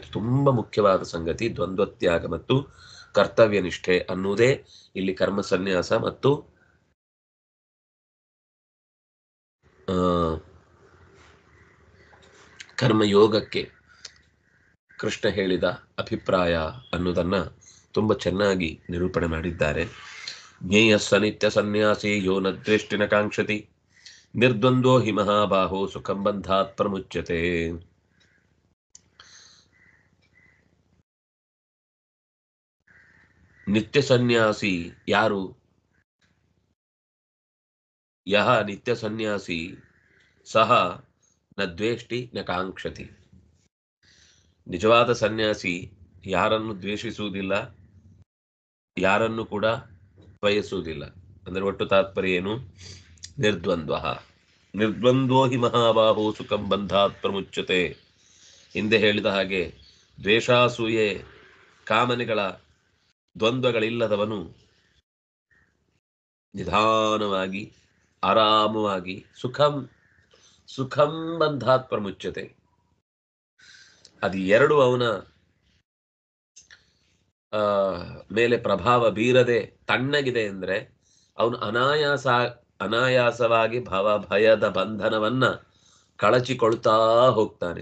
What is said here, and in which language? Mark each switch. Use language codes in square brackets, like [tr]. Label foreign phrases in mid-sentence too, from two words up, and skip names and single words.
[kn] ತುಂಬ ಮುಖ್ಯವಾದ ಸಂಗತಿ ದ್ವಂದ್ವತ್ಯಾಗ ಮತ್ತು ಕರ್ತವ್ಯ ನಿಷ್ಠೆ ಅನ್ನುವುದೇ ಇಲ್ಲಿ ಕರ್ಮ ಸನ್ಯಾಸ ಮತ್ತು ಕರ್ಮಯೋಗಕ್ಕೆ ಕೃಷ್ಣ ಹೇಳಿದ ಅಭಿಪ್ರಾಯ ಅನ್ನೋದನ್ನು ತುಂಬ ಚೆನ್ನಾಗಿ ನಿರೂಪಣೆ ಮಾಡಿದ್ದಾರೆ. [sa] ಜ್ಞೇಯ ಸನಿತ್ಯ ಸನ್ಯಾಸಿ ಯೋ ನ ದ್ವೇಷ್ಟಿನ ಕಾಂಕ್ಷತಿ ನಿರ್ದ್ವಂದ್ವೋ ಹಿ ಮಹಾಬಾಹೋ ಸುಖಂ ಬಂಧಾತ್ ಪ್ರಮುಚ್ಯತೆ. [kn] ನಿತ್ಯ ಸನ್ಯಾಸಿ ಯಾರು? [sa] ಯಹ ನಿತ್ಯ ಸನ್ಯಾಸಿ ಸಹ ನ ದ್ವೇಷ್ಟಿ ನ ಕಾಂಕ್ಷತಿ. [kn] ನಿಜವಾದ ಸನ್ಯಾಸಿ ಯಾರನ್ನು ದ್ವೇಷಿಸುವುದಿಲ್ಲ, ಯಾರನ್ನು ಕೂಡ ಬಯಸುವುದಿಲ್ಲ. ಅಂದರೆ ಒಟ್ಟು ತಾತ್ಪರ್ಯ ಏನು? [sa] ನಿರ್ದ್ವಂದ್ವೋ ಹಿ ಮಹಾಬಾಹೋ ಸುಖಂ ಬಂಧಾತ್ ಪ್ರಮುಚ್ಯತೆ. [kn] ಹಿಂದೆ ಹೇಳಿದ ಹಾಗೆ ದ್ವೇಷಾಸೂಯೆ ಕಾಮನೆಗಳ ದ್ವಂದ್ವಗಳಿಲ್ಲದವನು ನಿಧಾನವಾಗಿ ಆರಾಮವಾಗಿ [sa] ಸುಖಂ ಬಂಧಾತ್ ಪ್ರಮುಚ್ಯತೆ. [kn] ಅದು ಎರಡು ಅವನ ಮೇಲೆ ಪ್ರಭಾವ ಬೀರದೆ ತಣ್ಣಗಿದೆ ಅಂದರೆ ಅವನು ಅನಾಯಾಸವಾಗಿ ಭಯದ ಬಂಧನವನ್ನ ಕಳಚಿಕೊಳ್ತಾ ಹೋಗ್ತಾನೆ.